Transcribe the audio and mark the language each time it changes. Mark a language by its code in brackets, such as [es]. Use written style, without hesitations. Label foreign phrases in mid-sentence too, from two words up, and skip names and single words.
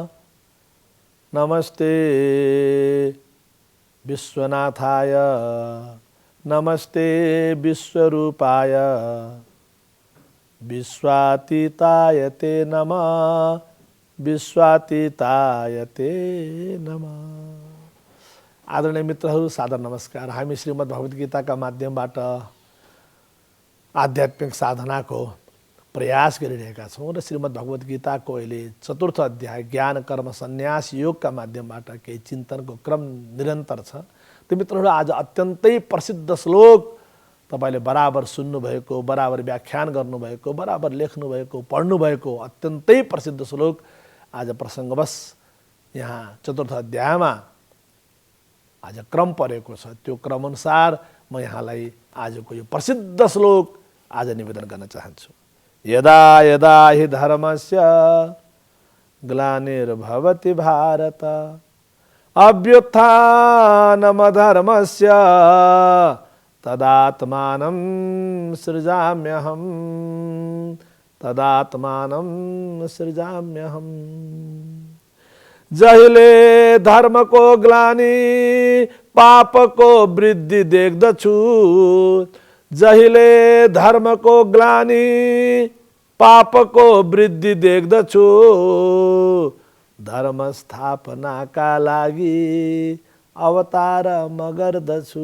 [sa] नमस्ते विश्वनाथाय नमस्ते विश्वरूपाय विश्वातीताय ते नमः। विश्वातीताय ते नमः। [ne] आदरणीय मित्रहरू, सादर नमस्कार। हामी श्रीमद् भगवत गीताका माध्यमबाट आध्यात्मिक साधनाको प्रयास गरिरहेका छौँ र श्रीमद् भगवत गीताको अहिले चतुर्थ अध्याय ज्ञान कर्म सन्यास योगका माध्यमबाट केही चिन्तनको क्रम निरन्तर छ। त्यो मित्रहरू, आज अत्यन्तै प्रसिद्ध श्लोक तपाईले बराबर सुन्नुभएको, बराबर व्याख्यान गर्नुभएको, बराबर लेख्नुभएको, पढ्नुभएको अत्यन्तै प्रसिद्ध श्लोक आज प्रसङ्गवश यहाँ चतुर्थ अध्यायमा आज क्रम परेको छ। त्यो क्रमअनुसार म यहाँलाई आजको यो प्रसिद्ध श्लोक आज निवेदन गर्न चाहन्छु। [sa] यदा यदा हि धर्मस्य ग्लानिर्भवति भारत अभ्युत्थानमधर्मस्य तदात्मानं सृजाम्यहम्। तदात्मानं सृजाम्यहम्। [ne] जहिले धर्म को ग्लानि पाप को वृद्धि देख्दछु। जहिले धर्म को ग्लानि पाप को वृद्धि देख्दछु। धर्म स्थापनाका लागि अवतार म गर्दछु।